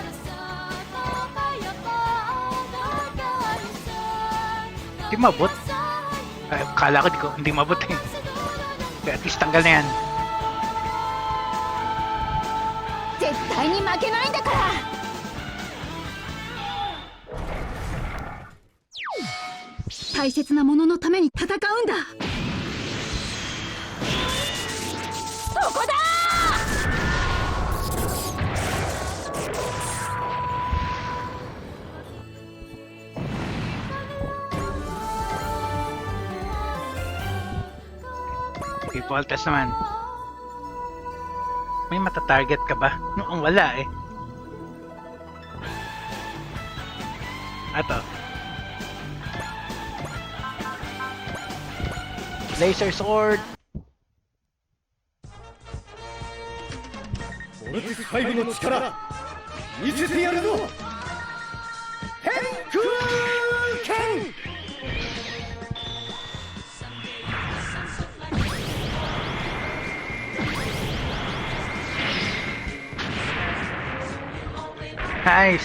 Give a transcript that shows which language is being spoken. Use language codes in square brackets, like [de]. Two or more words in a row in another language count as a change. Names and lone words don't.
[tl] Hindi mabot. Ay, kala ko hindi mabot eh. Kaya [en] at least [tl] tanggal na yan. [ja] 絶対に負けないんだから。大切なもののために戦うんだ。そこだ [tl] Okay, Voltas naman. May mata-target ka ba? Noong wala eh. Ato. [en] Laser sword. [ja] ボルテス5の力見せてやるぞ。変空剣。 [tl] Nice.